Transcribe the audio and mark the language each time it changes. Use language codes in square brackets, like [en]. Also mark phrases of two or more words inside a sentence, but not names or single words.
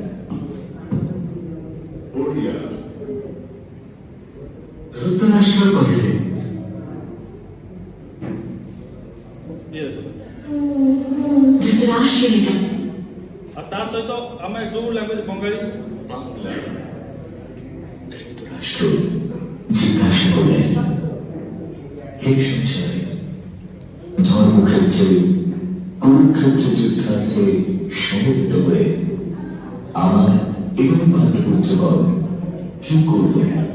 [or] ଓଡ଼ିଆ। ଧୃତରାଷ୍ଟ୍ର କହିଲେ, ଧୃତରାଷ୍ଟ୍ର ଆଉ ତା ସହିତ ଆମେ ଯୋଉ ଲାଙ୍ଗୁଏଜ ବଙ୍ଗାଳୀ [bn] বাংলা। ধৃতরাষ্ট্র জিজ্ঞাসা করলেন, হে সঞ্জয়, ধর্মক্ষেত্রে কুরুক্ষেত্রে যুদ্ধার্থে সমবেত হয়ে আমার এবং পাণ্ডবপুত্রগণ কি করবেন?